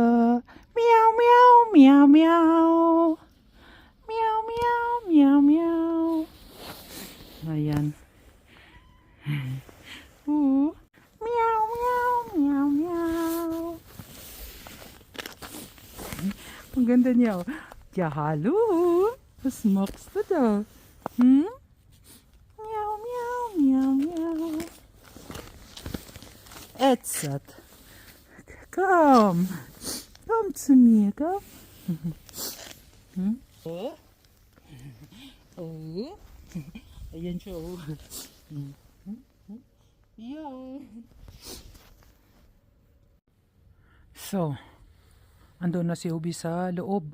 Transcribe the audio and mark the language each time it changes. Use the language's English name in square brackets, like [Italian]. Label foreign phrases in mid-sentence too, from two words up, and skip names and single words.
[Filipino] Meow, meow, meow, meow. Meow, meow, meow, meow. Ayan. Meow, meow, meow, meow. Ang ganda niya. [German] Ja, hallo. Was machst du da? Hm? Meow, meow, meow, meow. Edzard. Komm. Komm zu mir, komm. Hm? Oh. [Filipino] Oh. Ayan siya, oh. Yeah. So, andun na si Ubi sa loob.